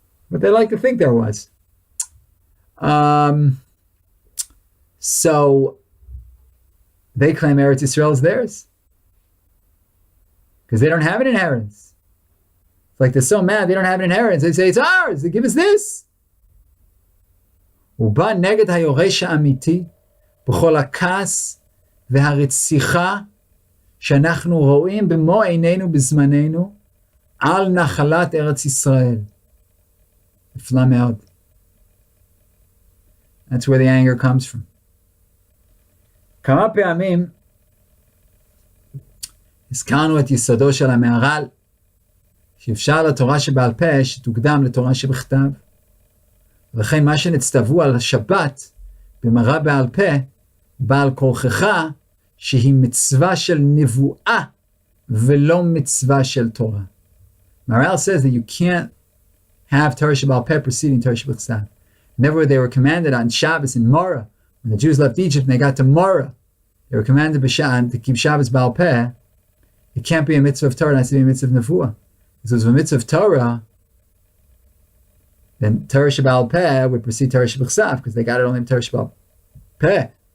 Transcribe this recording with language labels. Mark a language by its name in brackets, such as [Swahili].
[English] But they like to think there was. So they claim Eretz Yisrael is theirs because they don't have an inheritance. It's like they're so mad they don't have an inheritance. They say it's ours. They give us this. [Hebrew] הוא בא נגד היורש האמיתי בכל הכעס והרציחה שאנחנו רואים במו עינינו בזמננו על נחלת ארץ ישראל. נפלא מאוד. [English] That's where the anger comes from. [Hebrew] כמה פעמים הזכרנו את יסודו של המהר"ל, שאפשר לתורה שבעל פה שתוקדם לתורה שבכתב. ולכן מה שנצטוו על השבת במראה בעל פה, בעל כורכך, שהיא מצווה של נבואה ולא מצווה של תורה. [English] Maharal says that you can't have Torah Shebaal Peh preceding Torah Shebechsav. Never they were commanded on Shabbos in Morah. When the Jews left Egypt and they got to Morah, they were commanded to keep Shabbos Baal Peh. It can't be a mitzvah of Torah, it has to be a mitzvah of Nevuah. If it was a mitzvah of Torah, then Torah Shebaal Peh would precede Torah Shebechsav, because they got it only in Torah Shebaal Peh.